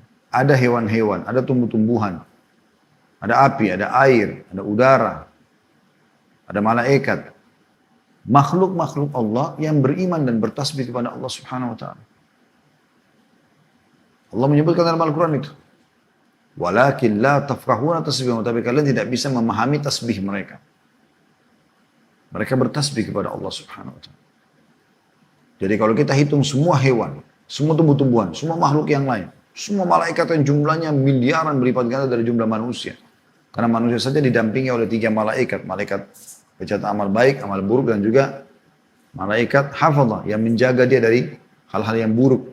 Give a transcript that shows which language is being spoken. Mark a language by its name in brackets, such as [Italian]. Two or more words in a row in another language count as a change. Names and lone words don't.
[Indonesian] Ada hewan-hewan, ada tumbuh-tumbuhan, ada api, ada air, ada udara, ada malaikat. Makhluk-makhluk Allah yang beriman dan bertasbih kepada Allah [Arabic] سبحانه وتعالى. [Indonesian] Allah menyebutkan dalam Al-Quran itu. [Arabic] ولكن لا تفقهون تسبيحهم, [Indonesian] tapi kalian tidak bisa memahami tasbih mereka. Mereka bertasbih kepada Allah [Arabic] سبحانه وتعالى. [Indonesian] Jadi kalau kita hitung semua hewan, semua tumbuh-tumbuhan, semua makhluk yang lain, semua malaikat yang jumlahnya miliaran berlipat ganda dari jumlah manusia. Karena manusia saja didampingi oleh 3 malaikat. Malaikat pencatat amal baik, amal buruk, dan juga malaikat hafadhah yang menjaga dia dari hal-hal yang buruk.